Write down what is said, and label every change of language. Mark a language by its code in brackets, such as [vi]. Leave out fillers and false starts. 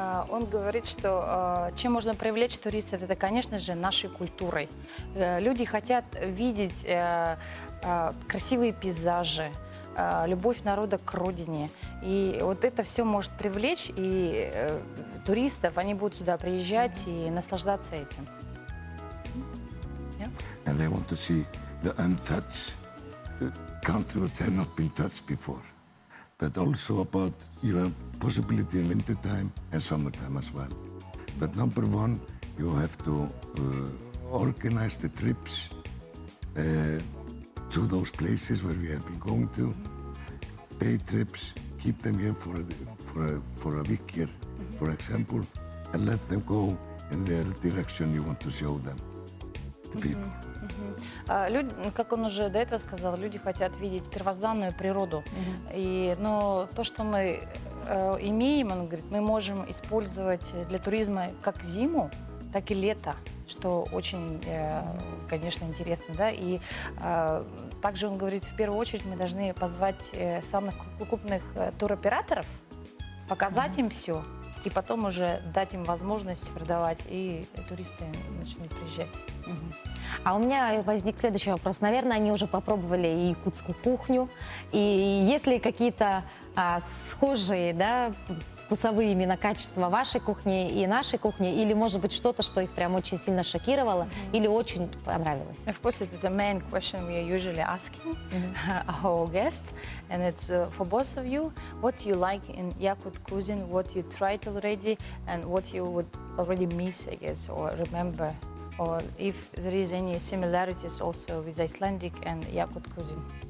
[ru] Он говорит, что чем можно привлечь туристов, это, конечно же, нашей культурой. Люди хотят видеть красивые пейзажи, любовь народа к родине. И вот это все может привлечь, и туристов, они будут сюда приезжать и наслаждаться этим. [en] And they want to see the untouched country that have not been touched before. But also about you have possibility in winter time and summertime as well. But number one, you have to organize the trips to those places where we have been going to. Day trips, keep them here for a week here, for example, and let them go in the direction you want to show them, the people. [ru] Люди, как он уже до этого сказал, люди хотят видеть первозданную природу. Но то, что мы имеем, он говорит, мы можем использовать для туризма как зиму, так и лето, что очень, конечно, интересно. Да? И также он говорит, в первую очередь мы должны позвать самых крупных туроператоров, показать им все, и потом уже дать им возможность продавать, и туристы начнут приезжать. А у меня возник следующий вопрос. Наверное, они уже попробовали и якутскую кухню. И есть ли какие-то схожие, да, вкусовые именно качества вашей кухни и нашей кухни? Или, может быть, что-то, что их прям очень сильно шокировало или очень понравилось? [en] Of course, it is a main question we are usually asking our guests, and it's for both of you. What you like in Yakut cuisine, what you tried already, and what you would already miss, I guess, or remember, or if there is any similarities also with Icelandic and Yakut cuisine.